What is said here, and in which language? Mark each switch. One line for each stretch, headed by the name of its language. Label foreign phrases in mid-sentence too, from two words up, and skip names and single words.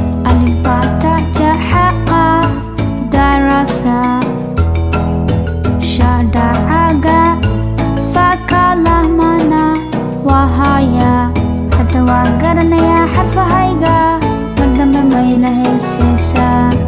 Arabic: ألف، با، تا، جا، حا، قا، دا، را، سا. شا، دا، آ، غا، فا، كا، لا، ما، نا، وا، ها، يا.
Somali: Hadda waa garanayaa xarfahayga, mar dambe ma ila heesaysaa.